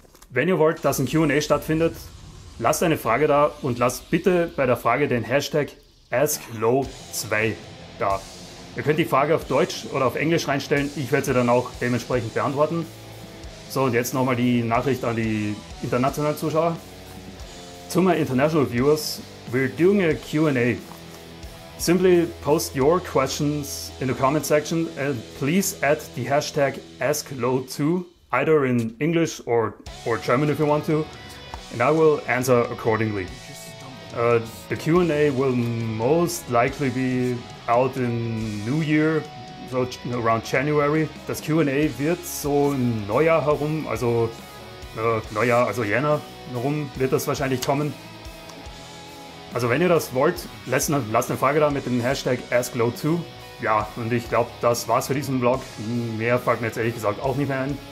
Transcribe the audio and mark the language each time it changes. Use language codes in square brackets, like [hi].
[de] Wenn ihr wollt, dass ein Q&A stattfindet, lasst eine Frage da und lasst bitte bei der Frage den Hashtag AskLow2 da. Ihr könnt die Frage auf Deutsch oder auf Englisch reinstellen, ich werde sie dann auch dementsprechend beantworten. So, und jetzt nochmal die Nachricht an die internationalen Zuschauer. [en] To my international viewers, we're doing a Q&A. Simply post your questions in the comment section and please add the hashtag AskLow2, either in English or German if you want to, and I will answer accordingly. The Q&A will most likely be out in New Year, so around January. [de] Das Q&A wird so im Neujahr herum, also Jänner herum wird das wahrscheinlich kommen. Also wenn ihr das wollt, lasst eine Frage da mit dem Hashtag AskLow2. Ja, und ich glaube, das war's für diesen Vlog. Mehr fällt mir jetzt ehrlich gesagt auch nicht mehr ein.